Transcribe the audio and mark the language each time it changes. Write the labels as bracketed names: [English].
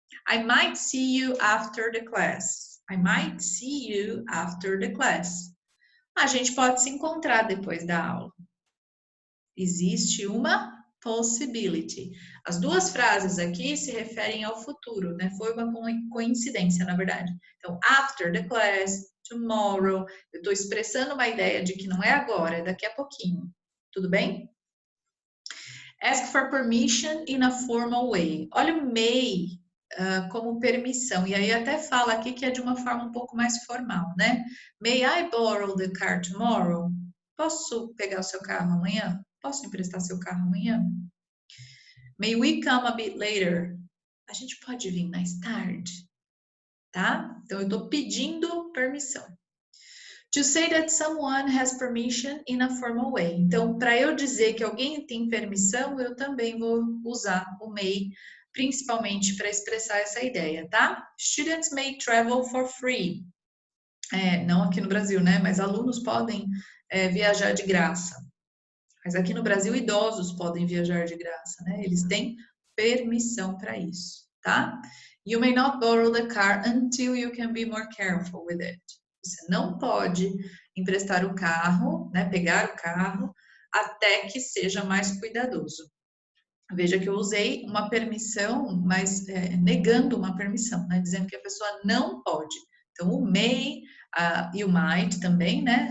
[English] I might see you after the class. I might see you after the class. [Portuguese] A gente pode se encontrar depois da aula. Existe uma possibility. As duas frases aqui se referem ao futuro, né? Foi uma coincidência, na verdade. [English] Então, after the class, tomorrow. [Portuguese] Eu estou expressando uma ideia de que não é agora, é daqui a pouquinho. Tudo bem? [English] Ask for permission in a formal way. [Portuguese] Olha o may como permissão. E aí até fala aqui que é de uma forma um pouco mais formal, né? [English] May I borrow the car tomorrow? [Portuguese] Posso pegar o seu carro amanhã? Posso emprestar seu carro amanhã? [English] May we come a bit later? [Portuguese] A gente pode vir mais tarde, tá? Então, eu estou pedindo permissão. [English] To say that someone has permission in a formal way. [Portuguese] Então, para eu dizer que alguém tem permissão, eu também vou usar o may principalmente para expressar essa ideia, tá? [English] Students may travel for free. [Portuguese] Não aqui no Brasil, né? Mas alunos podem viajar de graça. Mas aqui no Brasil, idosos podem viajar de graça, né? Eles têm permissão para isso, tá? [English] You may not borrow the car until you can be more careful with it. [Portuguese] Você não pode emprestar o carro, né? Pegar o carro até que seja mais cuidadoso. Veja que eu usei uma permissão, mas negando uma permissão, né? Dizendo que a pessoa não pode. Então, o may e o might também, né?